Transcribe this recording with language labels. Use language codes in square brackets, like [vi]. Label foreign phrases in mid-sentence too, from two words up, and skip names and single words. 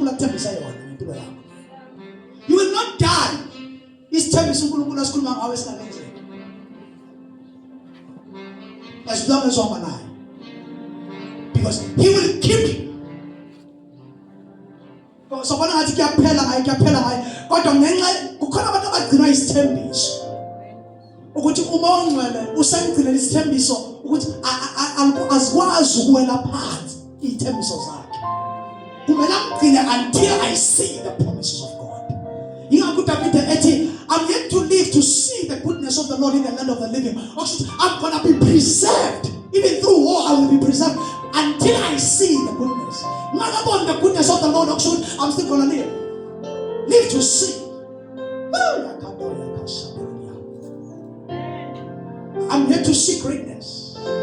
[en] You will not die. As long as I'm alive. Because he will keep you. So when I get [zu] kodwa ngenxa kukhona abantu abagcina isithembiso ukuthi umongcwele usengcina isithembiso ukuthi azikwazi ukuwela phansi izithembiso zakhe. Kumele amgcine [en] until I see the promises of God. [zu] Ingakho uDavid ethi, [en] I'm yet to live to see the goodness of the Lord in the land of the living. I'm going to be preserved. Even through war I will be preserved until I see the goodness. Not about the goodness of the Lord, I'm still going to live. Live to see. I'm here to see greatness.